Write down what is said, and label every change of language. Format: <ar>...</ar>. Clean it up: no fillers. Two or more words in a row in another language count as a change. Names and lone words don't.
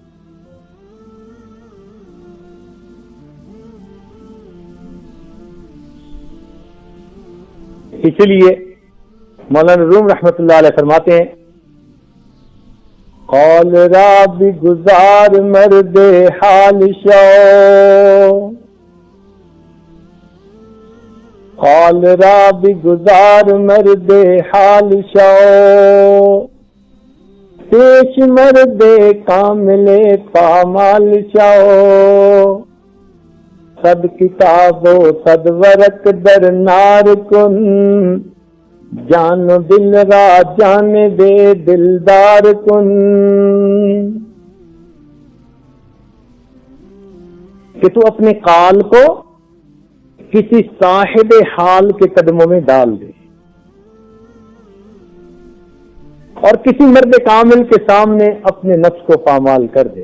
<ur>اسی لیے مولانا روم رحمت اللہ علیہ فرماتے ہیں</ur> <fa>قول را بھی گزار مرد حال شو، قول را بھی گزار مرد حال شو، پیش مرد کامل پامال شو، صد کتاب و صد ورق در نار کن، جان و دل را جان دے دلدار کن.</fa> <ur>کہ تو اپنے قال کو کسی صاحب حال کے قدموں میں ڈال دے اور کسی مرد کامل کے سامنے اپنے نفس کو پامال کر دے.</ur>